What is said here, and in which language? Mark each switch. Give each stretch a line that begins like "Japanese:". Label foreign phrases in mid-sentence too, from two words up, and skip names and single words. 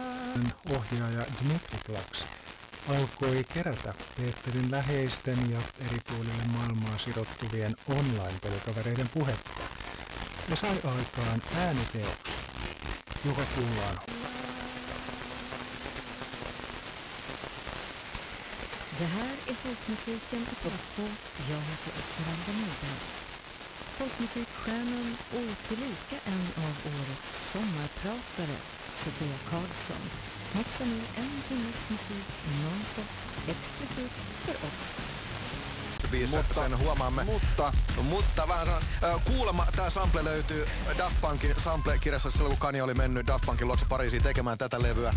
Finnish: Ohjaaja Dmitri Plaks alkoi kerätä Peterin läheisten ja eri puolille maailmaa sirottuvien online-pelikavereiden puhetta ja sai aikaan ääniteoksen, joka kuullaan.
Swedish: Det här är folkmusiken i Porto. Jag heter Esmeralda Nordberg. Folkmusikstjärnan och tillika en av årets sommarpratare, Sofia Karlsson, mixar nu en timmes musik nonstop exklusivt för oss.
Finnish: Sen huomaamme. Mutta vähän kuulemma tämä sample löytyy Daft Punkin sample-kirjassa silloin, kun Kanye oli mennyt Daft Punkin luokse Pariisiin tekemään tätä levyä.